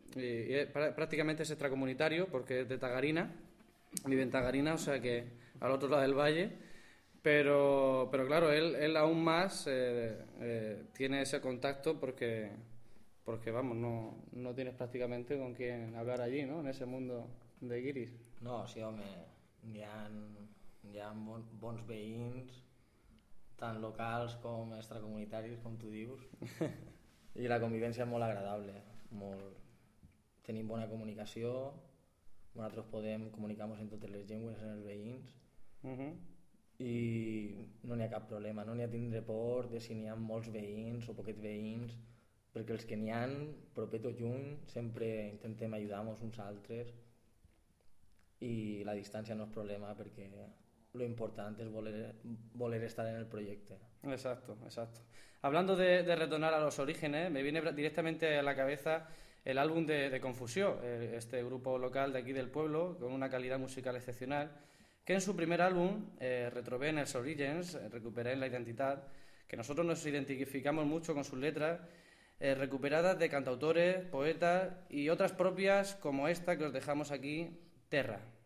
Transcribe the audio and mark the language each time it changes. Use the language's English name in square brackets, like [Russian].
[Spanish] Y prácticamente es extracomunitario, porque es de Tagarina, vive en Tagarina, o sea que al otro lado del valle. Pero claro, él aún más tiene ese contacto porque vamos, no tienes prácticamente con quién hablar allí, ¿no?, en ese mundo de guiris. No, sí, hombre, [Catalan] hi ha bons veïns, tant locals com extracomunitaris, com tu dius, i la convivència és molt agradable, molt... Tenim bona comunicació, nosaltres podem comunicar-nos en totes les llengües, en els veïns, i no n'hi ha cap problema, no n'hi ha tindre por de si n'hi ha molts veïns o poquets veïns, perquè els que n'hi ha, propet o lluny, sempre intentem ajudar-nos uns altres i la distància no és problema perquè [Spanish] lo importante es [Catalan] voler estar [Spanish] en el proyecto. Exacto, exacto. Hablando de retornar a los orígenes, me viene directamente a la cabeza el álbum de Confusión, este grupo local de aquí del pueblo, con una calidad musical excepcional, que en su primer álbum, Retrovenes Origins, recuperé en la identidad, que nosotros nos identificamos mucho con sus letras, recuperadas de cantautores, poetas y otras propias como esta que os dejamos aquí, Terra.